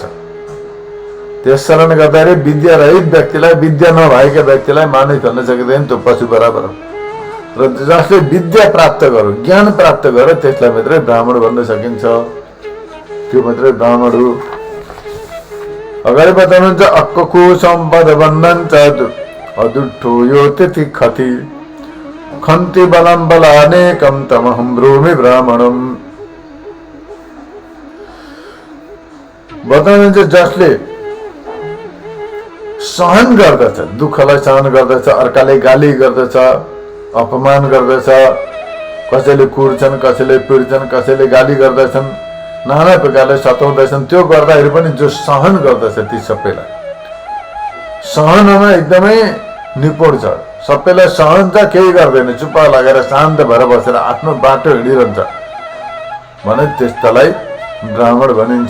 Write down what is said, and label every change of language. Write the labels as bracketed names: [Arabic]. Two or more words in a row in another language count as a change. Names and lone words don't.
[Nepali] त्यस कारण गर्दाखेरि विद्यारहित व्यक्तिलाई, विद्या नभएका व्यक्तिलाई मानिस भन्न सकिँदैन, त्यो पशु बराबर हो। र जसले विद्या प्राप्त गर्यो, ज्ञान प्राप्त गर्यो, त्यसलाई मात्रै ब्राह्मण भन्न सकिन्छ, त्यो मात्रै ब्राह्मण हो। अगाडि बताउनुहुन्छ [Pali] अक्कु सम्पद बन्धन च अदुष्टो यो तितिखति खन्ति बलं बलानेकं तमहं ब्रूमि ब्राह्मणम। [Nepali] बताउनुहुन्छ जसले सहन गर्दछ, दुःखलाई सहन गर्दछ, अर्काले गाली गर्दछ, अपमान गर्दछ, कसैले कुर्छन्, कसैले पिर्छन्, कसैले गाली गर्दछन्, नाना प्रकारले सताउँदैछन्, त्यो गर्दाखेरि पनि जो सहन गर्दछ ती सबैलाई, सहनमा एकदमै निपुण छ, सबैलाई सहन छ, केही गर्दैन, चुप्पा लागेर शान्त भएर बसेर आफ्नो बाटो हिँडिरहन्छ भने त्यस्तालाई ब्राह्मण भनिन्छ।